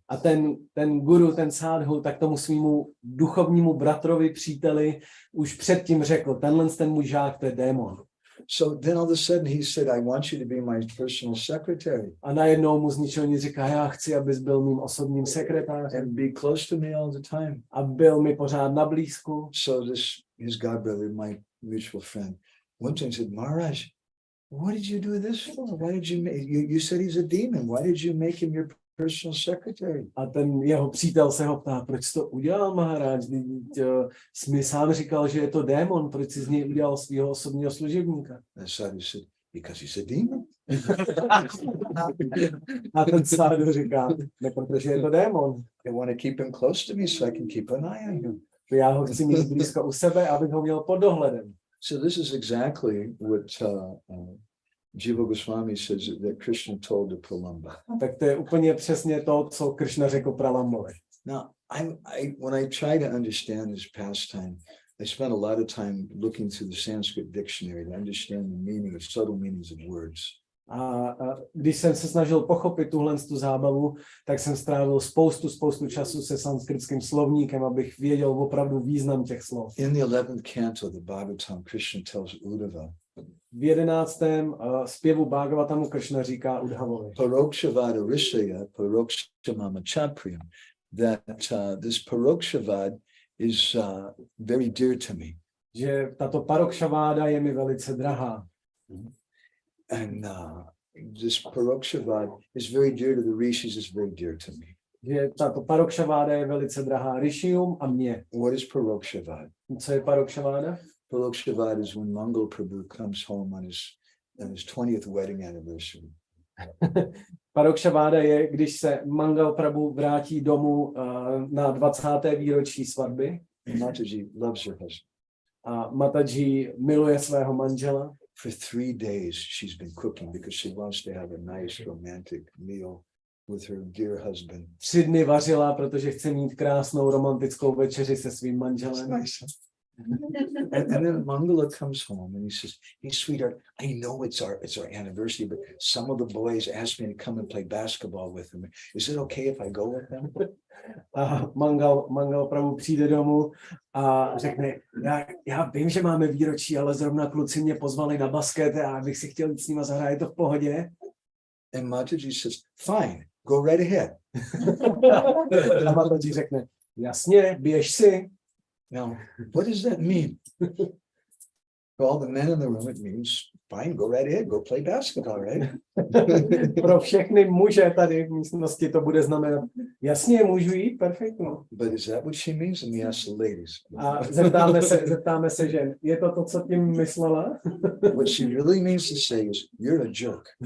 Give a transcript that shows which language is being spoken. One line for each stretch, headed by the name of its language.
Czech: A ten guru, ten sádhu, tak tomu svýmu duchovnímu bratrovi, příteli, už předtím řekl, ten můj žák, to je démon.
English: So then all of a sudden he said, I want you to be my personal secretary.
Czech: A najednou mu z ničeho nic říká, já chci, abys byl mým osobním sekretářem.
English: And be close to me all the time.
Czech: A byl mi pořád na blízku.
English: So his godbrother, my mutual friend, one time said, Maharaj, what did you do this for? Why did you said he's a demon. Why did you make him your personal secretary?
Czech: A ten jeho přítel se ho ptá, proč jsi to udělal, Maharaj? Jsi mi sám říkal, že je to démon, proč jsi z něj udělal svého osobního služebníka?
English: And sadhu said, because he's a demon.
Czech: A ten sadhu říká, ne, protože je to démon.
English: I want to keep him close to me so I can keep an eye on him.
Czech: Já ho chci mít blízko u sebe, abych ho měl pod dohledem.
English: So this is exactly what Jiva Goswami says that Krishna told to Pralamba.
Czech: Tak to je úplně přesně to, co Krishna řekl Pralambovi.
English: Now, when I try to understand this pastime, I spent a lot of time looking through the Sanskrit dictionary to understand the meaning of subtle meanings of words.
Czech: A když jsem se snažil pochopit tu zábavu, tak jsem strávil spoustu času se sanskritským slovníkem, abych věděl opravdu význam těch slov.
English: In the 11th canto, the Bhagavatam, Krishna tells Uddhava.
Czech: V 11. zpěvu Bhagavatamu Krishna říká Uddhavovi.
Sanskrit: Parokshavad Rishaya, Parokshamama Chapriyam.
English: That this Parokshavada is very dear to me.
Czech: Že tato Parokshaváda je mi velice drahá.
English: And this Parokshavada is very dear to the rishis, is very dear to me.
Czech: Že tato Parokshaváda je velice drahá Rishium a mně.
English: What is Parokshavada?
Czech: Co je Parokšaváda?
English: Pralambasuravada is when Mangal Prabhu comes home on his 20th wedding anniversary.
Czech: Parokšaváda je, když se Mangal Prabhu vrátí domů na 20. výročí svatby.
English: Mataji loves her husband.
Czech: A Mataji miluje svého manžela.
English: For 3 days she's been cooking because she wants to have a nice romantic meal with her dear husband.
Czech: 3 dny vařila, protože chce mít krásnou romantickou večeři se svým manželem.
English: And then Mangala comes home and he says, "Hey, sweetheart, I know it's our anniversary, but some of the boys asked me to come and play basketball with them. Is it okay if I go with them?"
Czech: A Mangal Prabhu přijde domů a řekne, já vím, že máme výročí, ale zrovna kluci mě pozvali na basket a já bych si chtěl jít s nima zahrát, je to v pohodě?
English: And Mataji says, "Fine, go right ahead."
Czech: A Mataji řekne, jasně, běž si.
English: Now, what does that mean? For all the men in the room, it means, fine, go right ahead, go play basketball, right?
Czech: Pro všechny muže tady v místnosti to bude znamenat, jasně, můžu jít, perfektno.
English: But is that what she means? And we ask the ladies.
Czech: A zeptáme se žen, je to, co tím myslela?
English: What she really means to say is, you're a jerk.